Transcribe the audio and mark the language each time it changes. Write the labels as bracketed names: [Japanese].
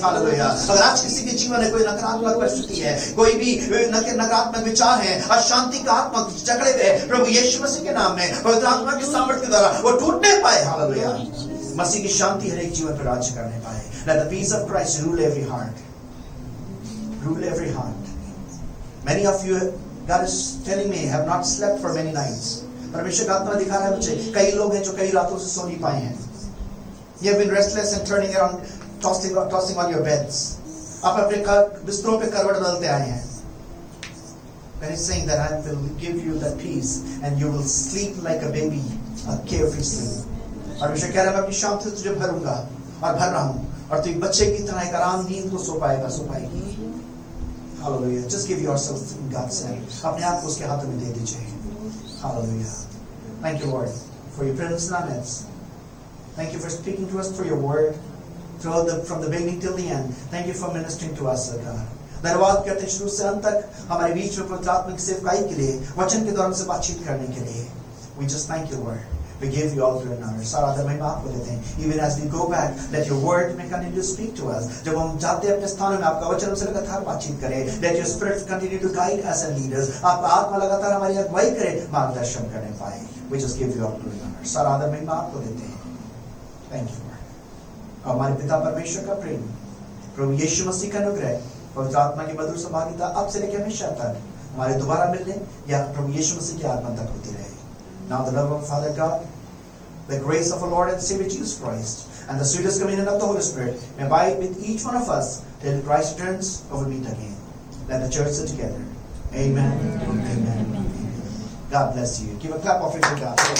[English] Hallelujah. [Hindi] अगर आज किसी के जीवन में कोई नकारात्मक परिस्थिति है, कोई भी नकारात्मक विचार है, अशांति का आत्मा जकड़े हुए, प्रभु यीशु मसीह के नाम में पवित्र आत्मा के सामर्थ्य के द्वारा वो टूटने पाए. हालेलुया. मसीह की शांति हर एक जीवन पर राज्य करने पाए. [English] Let the peace of Christ rule every heart. Rule every heart. Many of you, God is telling me, have not slept for many nights. [Hindi] परमेश्वर का आत्मा दिखा रहा है मुझे, कई लोग हैं जो कई रातों से सो नहीं पाए हैं. [English] You have been restless and turning around, tossing on your beds. [Hindi] आप अपने बिस्तरों पे करवट बदलते आए हैं. [English] And He's saying that I will give you that peace and you will sleep like a baby, a carefree sleep. [Hindi] परमेश्वर कह रहा है मैं अपनी शांति से तुझे भरूंगा और भर रहा हूँ और तू एक बच्चे की तरह एक आराम नींद को सो पाएगी. [English] Hallelujah. Just give yourself in God's hand. [Hindi] अपने आप को उसके हाथों में दे दीजिए. [English] Hallelujah. Thank you, Lord, for your presence in our midst. Thank you for speaking to us through your word, from the beginning till the end. Thank you for ministering to us, God. [Hindi] धन्यवाद करते हैं शुरू से अंत तक हमारे बीच में पवित्र आत्मा की सेवकाई के लिए, वचन के द्वारा से बातचीत करने के लिए. [English] We just thank you, Lord. We give you all glory and honor. [Hindi] सारा आदर महिमा आपको देते हैं. [English] Even as we go back, let your word may continue to speak to us. [Hindi] जब हम जाते हैं अपने स्थानों में, आपका वचन हमसे लगातार बातचीत करे. [English] Let your spirit continue to guide us and lead us. [Hindi] आपका आत्मा लगातार हमारी अगुवाई करे, मार्गदर्शन करने पाए. [English] We just give you all glory and honor. [Hindi] सारा आदर महिमा आपको देते हैं. [English] Thank you, Lord. [Hindi] हमारे पिता परमेश्वर का प्रेम, प्रभु यीशु मसीह का अनुग्रह, पवित्र आत्मा की मधुर सहभागिता अब से लेकर हमेशा तक हमारे दोबारा मिलने या प्रभु यीशु मसीह के आगमन तक होती रहे. [English] Now the love of Father God, the grace of our Lord and Savior Jesus Christ, and the sweetest communion of the Holy Spirit may abide with each one of us till Christ returns or we meet again. Let the church sit together. Amen. Amen. God bless you. Give a clap offering to God.